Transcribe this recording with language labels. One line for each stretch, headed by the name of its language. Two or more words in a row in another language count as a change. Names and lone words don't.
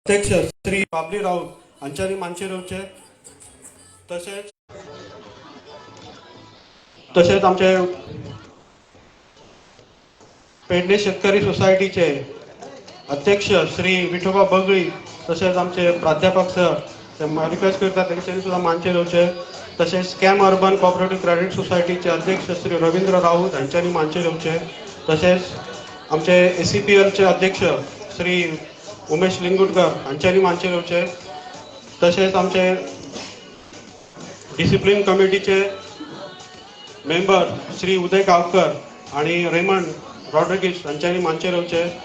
Marathi: अध्यक्ष श्री बाबली राऊत अंचारी मानशिरवचे तसेच तसेच आमचे पेडणे शेतकरी सोसायटीचे अध्यक्ष श्री विठोबा बगळी तसेच आमचे प्राध्यापक सर ते रिक्वेस्ट करतात त्यांनी सुद्धा मानशिरवचे तसेच स्कॅम अर्बन कोऑपरेटिव्ह क्रेडिट सोसायटीचे अध्यक्ष श्री रवींद्र राऊत यांच्यानी मानशिरवचे तसेच आमचे ACPLचे अध्यक्ष श्री उमेश लिंगुटकर यांच्यानी मानशिरवचे तसेच आमचे
English: discipline committee
Marathi: मेंबर श्री उदय गावकर आणि रेमंड रॉड्रिगिस यांच्यानी मानशिरवचे